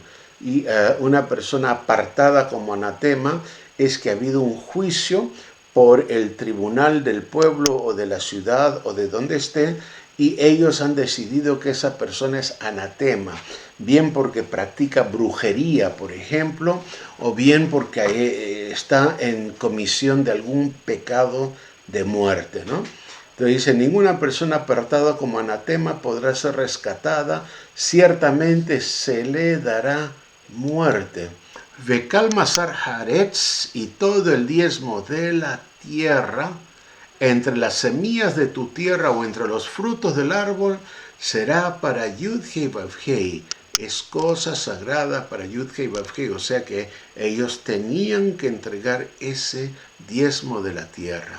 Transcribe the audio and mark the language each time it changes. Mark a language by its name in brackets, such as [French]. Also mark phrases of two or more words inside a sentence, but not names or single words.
[Spanish] Y una persona apartada como anatema es que ha habido un juicio por el tribunal del pueblo o de la ciudad o de donde esté, y ellos han decidido que esa persona es anatema, bien porque practica brujería, por ejemplo, o bien porque está en comisión de algún pecado de muerte, ¿no? Entonces dice, ninguna persona apartada como anatema podrá ser rescatada, ciertamente se le dará muerte. [Hebrew] וכל מעשר הארץ, [Spanish] y todo el diezmo de la tierra, entre las semillas de tu tierra o entre los frutos del árbol, será para Yud-Hei Vav-Hei. Es cosa sagrada para Yud-Hei Vav-Hei, o sea que ellos tenían que entregar ese diezmo de la tierra.